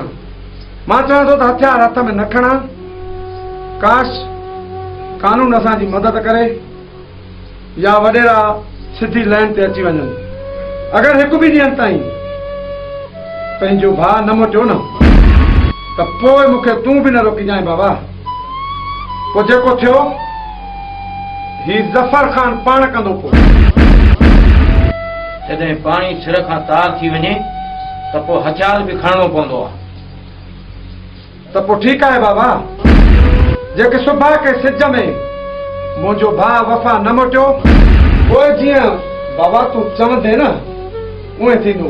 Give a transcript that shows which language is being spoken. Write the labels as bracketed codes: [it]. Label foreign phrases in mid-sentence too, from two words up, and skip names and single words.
[sd] मां चवां थो त हथियार हथ में न खणां, काश कानून असांजी मदद करे या वॾेरा सिधी लाइन ते अची वञनि। अगरि हिकु बि ॾींहं ताईं पंहिंजो भाउ न मोटियो न, त पोइ मूंखे तूं बि न रोकी जाए बाबा। पोइ जेको थियो ही ज़फर खान पाण कंदो पोइ। जॾहिं पाणी सिर खां तार थी वञे त पोइ हथियार बि खणणो पवंदो आहे। त पोइ ठीकु आहे बाबा, जेके सुभाउ के सिज में मुंहिंजो भाउ वफ़ा न मोटियो, पोइ जीअं बाबा तूं चवंदे न उहे थींदो।